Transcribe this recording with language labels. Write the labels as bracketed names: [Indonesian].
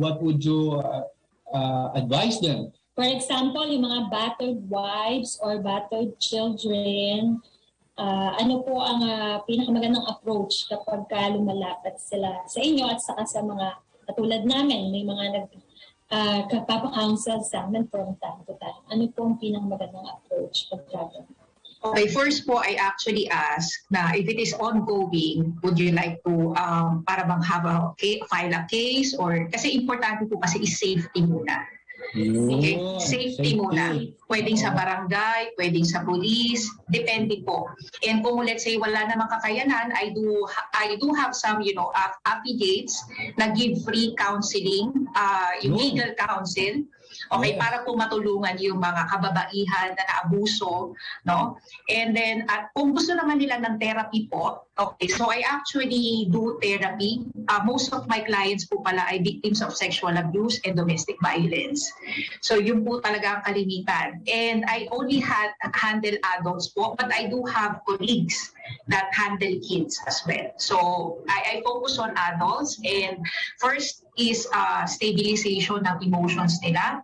[English] What would you advise them? For example, [Filipino] yung mga battered wives or battered children, ano po ang pinakamagandang approach kapag lumalapat sila sa inyo at saka sa mga katulad namin, may mga nagpapa-counsel sa amin from time to time. Ano po ang pinakamagandang approach pagkagawa? [English] Okay, first po, I actually ask na if it is ongoing, would you like to [Filipino] para bang [English] file a case or [Filipino] kasi importante po kasi is safety muna. Okay, safety muna. Pwedeng sa barangay, pwedeng sa police, depende po. And kung let's say wala namang kakayanan, [English] I do have some, affiliates na give free counseling, yung legal counsel. [Filipino] Okay, para po matulungan yung mga kababaihan na naabuso, no? [English] And then, kung gusto naman nila ng therapy po, okay, so I actually do therapy. Most of my clients po pala ay victims of sexual abuse and domestic violence. [Filipino] So yun po talaga ang kalimitan. [English] And I only handle adults po, but I do have colleagues that handle kids as well. So I focus on adults, and first is stabilization ng emotions nila.